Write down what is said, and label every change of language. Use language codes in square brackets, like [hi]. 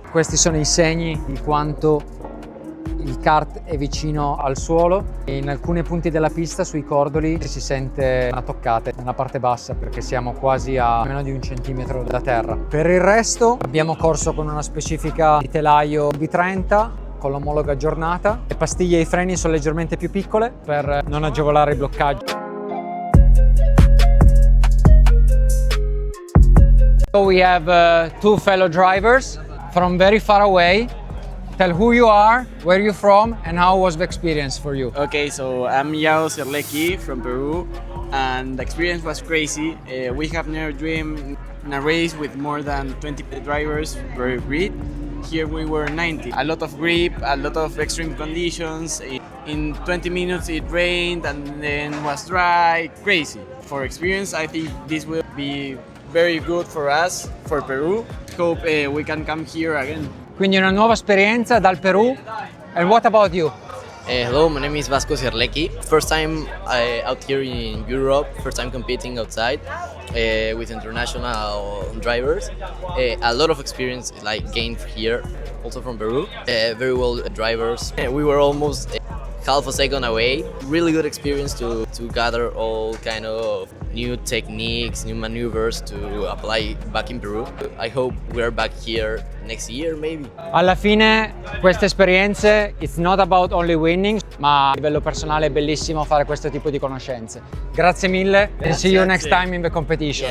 [it] Questi sono i segni di quanto il kart è vicino al suolo e in alcuni punti della pista sui cordoli si sente una toccata nella parte bassa perché siamo quasi a meno di 1 centimetro da terra. Per il resto abbiamo corso con una specifica di telaio B30 con l'omologa aggiornata. Le pastiglie e i freni sono leggermente più piccole per non agevolare il bloccaggio. [en] So we have 2 fellow drivers from very far away. Tell who you are, where you're from, and how was the experience for you? Okay, so I'm Yao Serlecki from Peru, and the experience was crazy. We have never dreamed in a race with more than 20 drivers per grid. Here we were 90. A lot of grip, a lot of extreme conditions. In 20 minutes it rained and then was dry. Crazy. For experience, I think this will be very good for us, for Peru. Hope we can come here again. [it] Quindi una nuova esperienza dal Perù. [en] And what about you? Hello, my name is Vasco Serlecki. First time out here in Europe, first time competing outside with international drivers. A lot of experience gained here, also from Peru. Very well drivers. We were almost half a second away. Really good experience to gather all kind of new techniques, new maneuvers to apply back in Peru. I hope we're back here next year maybe. [it] Alla fine queste esperienze, [en] it's not about only winning, [it] ma a livello personale è bellissimo fare questo tipo di conoscenze. Grazie mille [en] and see you next time in the competition.